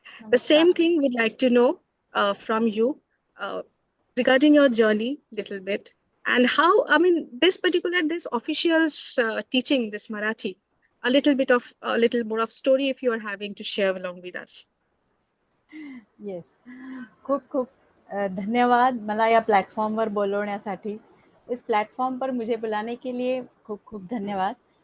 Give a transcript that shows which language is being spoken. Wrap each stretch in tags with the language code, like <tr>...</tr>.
<en>The same thing we'd like to know from you regarding your journey little bit, and how, I mean, this officials teaching this Marathi, a little more of story if you are having to share along with us.</en> <mr>Yes, खूप खूप धन्यवाद मला या प्लॅटफॉर्मवर बोलवण्यासाठी.</mr> <hi>इस platform पर मुझे बुलाने के लिए खूब खूब धन्यवाद.</hi>